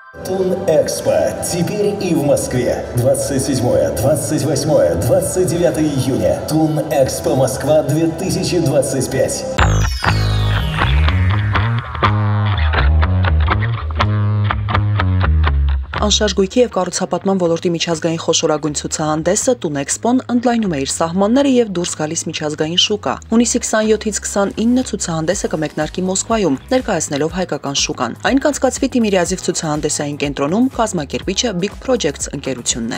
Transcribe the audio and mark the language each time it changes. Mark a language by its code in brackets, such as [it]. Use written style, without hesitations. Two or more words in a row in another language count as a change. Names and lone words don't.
[ru] Тун-Экспо. Теперь и в Москве. 27, 28, 29 июня. Тун-Экспо Москва 2025. [hy] Անշարժ գույքի և կառուցապատման ոլորտի միջազգային խոշորագույն ցուցահանդեսը Տուն-Էքսպոն ընդլայնում է իր սահմանները և դուրս գալիս միջազգային շուկա։ Հունիսի 27-ից 29 ցուցահանդեսը կմեկնարկի Մոսկվայում, ներկայացնելով հայկական շուկան։ Այն կանցկացվի Թիմիրյազիվ ցուցահանդեսային կենտրոնում, կազմակերպիչը Big Projects ընկերությունն է։